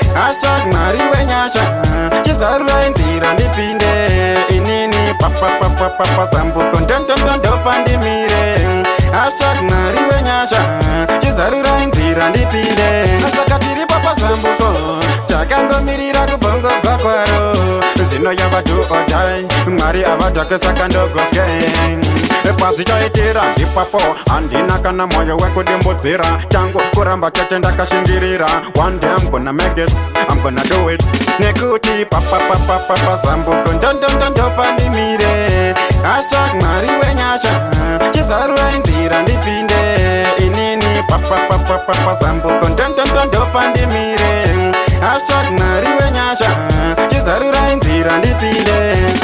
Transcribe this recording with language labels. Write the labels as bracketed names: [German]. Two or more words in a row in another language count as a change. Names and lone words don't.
[Shona] Hashtag Mwari wenyasha. Chizarura inzira ndipinde. Inini papa, papa, papa zambuko. Ndo, ndo, ndo, ndo pandimire. Hashtag Mwari wenyasha. Chizarura inzira ndipinde. Saka tiri papa zambuko. Takangomirira kubvongodza kwaro. Zvino yava [English] do or die. [Shona] Mwari avadhake saka ndogotye. Pazvichaitira ndipapo. Handina kana mwoyo wekudimbudzira. Changu kuramba chete ndakashingirira. [English] One day I'm gonna make it. I'm gonna do it. [Shona] Nekuti papa, papa, papa zambuko. Ndo, ndo, ndo, ndo pandimire. Hashtag Mwari wenyasha. Chizarura inzira ndipinde. Inini papa, papa, papa zambuko. Ndo, ndo, ndo, ndo pandimire. Hashtag Mwari wenyasha. Chizarura inzira ndipinde.